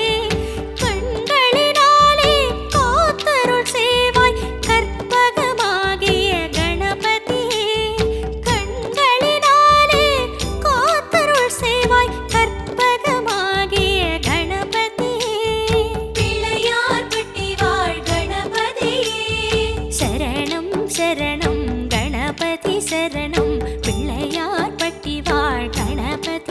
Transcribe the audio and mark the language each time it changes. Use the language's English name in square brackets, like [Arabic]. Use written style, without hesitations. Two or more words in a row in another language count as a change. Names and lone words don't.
[Tamil] கண்களினாலே காத்தருள் சேவாய் கற்பகமாகிய கணபதி கண்களினாலே காத்தருள் சேவாய் கற்பகமாகிய கணபதி பிள்ளையார் பட்டி வாழ் கணபதியே [Sanskrit] शरणं शरणं गणपति शरणं [Tamil] பிள்ளையார் பட்டி வாழ் கணபதி